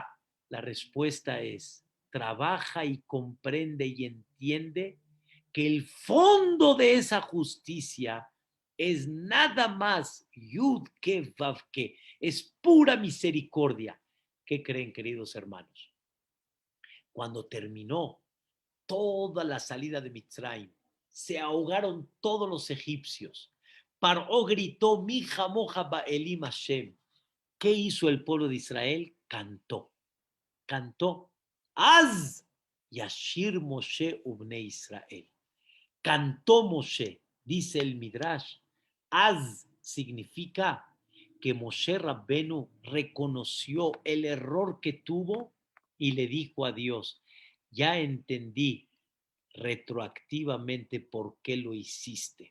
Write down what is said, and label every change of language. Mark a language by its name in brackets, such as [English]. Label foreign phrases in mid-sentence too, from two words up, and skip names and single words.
[Spanish] La respuesta es, trabaja y comprende y entiende que el fondo de esa justicia es nada más Yud que Vav que, es pura misericordia. ¿Qué creen, queridos hermanos? Cuando terminó toda la salida de Mitzrayim, se ahogaron todos los egipcios. Paró gritó, [Hebrew] mi jamoja ba'elim Hashem. [Spanish] ¿Qué hizo el pueblo de Israel? Cantó. Cantó. [Hebrew] Az Yashir Moshe ubne Israel. [Spanish] Cantó Moshe, dice el Midrash. Az significa que Moshe Rabbenu reconoció el error que tuvo y le dijo a Dios, ya entendí retroactivamente por qué lo hiciste.